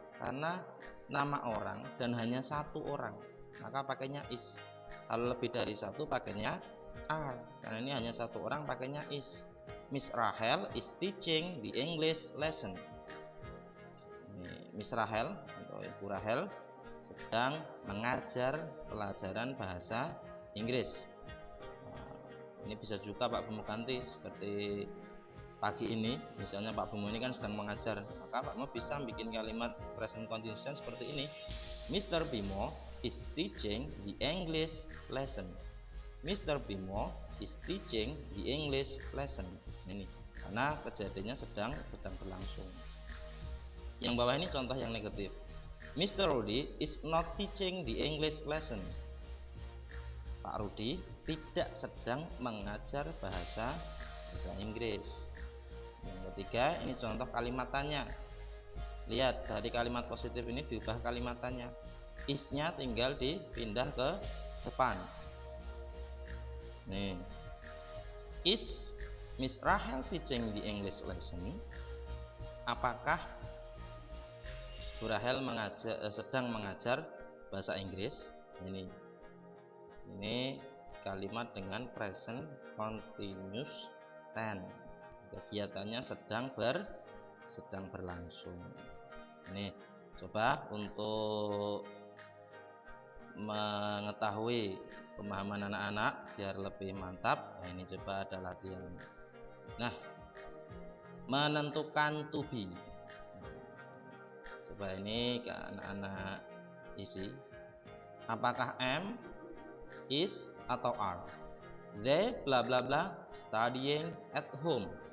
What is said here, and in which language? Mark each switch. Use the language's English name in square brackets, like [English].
[Indonesian] Karena nama orang dan hanya satu orang, maka pakainya is. Kalau lebih dari satu pakainya are. Karena ini hanya satu orang, pakainya is. [English] Miss Rahel is teaching the English lesson. [Indonesian] Miss Rahel atau Ibu Rahel sedang mengajar pelajaran bahasa Inggris. Nah, ini bisa juga Pak Bimo ganti, seperti pagi ini misalnya Pak Bimo ini kan sedang mengajar, maka Pak Bimo bisa bikin kalimat present continuous seperti ini. [English] Mr. Bimo is teaching the English lesson. Mr. Bimo is teaching the English lesson. [Indonesian] Ini karena kejadiannya sedang berlangsung. Yang bawah ini contoh yang negatif. Mr. [English] Rudy is not teaching the English lesson. [Indonesian] Pak Rudi tidak sedang mengajar bahasa Inggris. Yang ketiga, ini contoh kalimatannya. Lihat, dari kalimat positif ini diubah kalimatannya. Is-nya tinggal dipindah ke depan. Nih. [English] Is Miss Rahel teaching the English lesson? [Indonesian] Apakah Bu Rahel sedang mengajar bahasa Inggris? Ini kalimat dengan present continuous tense. Kegiatannya sedang berlangsung. Ini coba untuk mengetahui pemahaman anak-anak biar lebih mantap. Nah, ini coba ada latihan. Nah, menentukan to be. Coba ini ke anak-anak isi. Apakah am, is, atau are? [English] They bla bla bla studying at home.